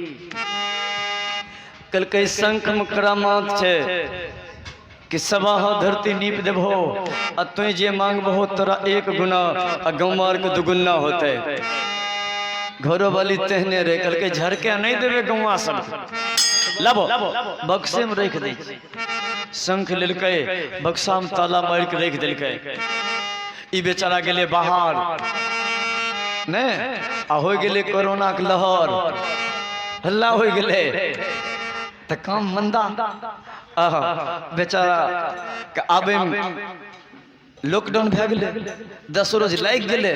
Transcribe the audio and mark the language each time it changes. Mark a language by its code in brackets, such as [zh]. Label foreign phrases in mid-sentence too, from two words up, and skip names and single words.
[anp] कहलकै शंख में करामात छे कि सवा धरती नीप देबो आ तु जे मांगबहो तोरा एक गुना आ गौमार के दुगुना होते। घरो वाली तेहने रे। कहलकै झरके नहीं देवे गौवा सब, लाबो बक्से में रख दे। शंख लेलकै, बक्सा में ताला मार के रख देलकै। ई बेचारा गेले बाहर ने आ हो गेले कोरोना के लहर, हल्ला हो गेले त काम मंदा। बेचारा के आबे में लॉकडाउन भे गेले, 10 रोज लाग गेले।